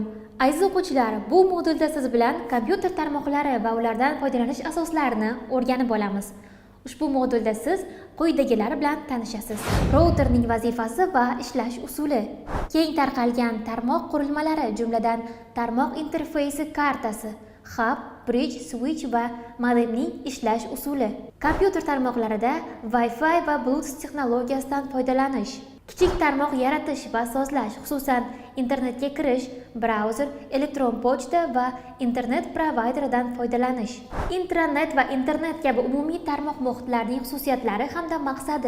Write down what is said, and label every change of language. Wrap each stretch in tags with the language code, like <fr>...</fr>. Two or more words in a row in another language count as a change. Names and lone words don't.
<uz>Aziz o'quvchilar, bu modulda siz bilan kompyuter tarmoqlari va ulardan foydalanish asoslarini o'rganib olamiz. Ushbu modulda siz quyidagilar bilan tanishasiz. Routerning vazifasi va ishlash usuli. Keng tarqalgan tarmoq qurilmalari, jumladan tarmoq interfeysi kartasi, hub, bridge, switch va modemning ishlash usuli. Kompyuter tarmoqlarida Wi-Fi va Bluetooth texnologiyasidan foydalanish. Kichik tarmoq yaratish va sozlash, xususan internetga kirish, brauzer, elektron pochta va internet provayderidan foydalanish. Intranet va internet kabi umumiy tarmoq muhitlarining xususiyatlari hamda maqsadi.</uz>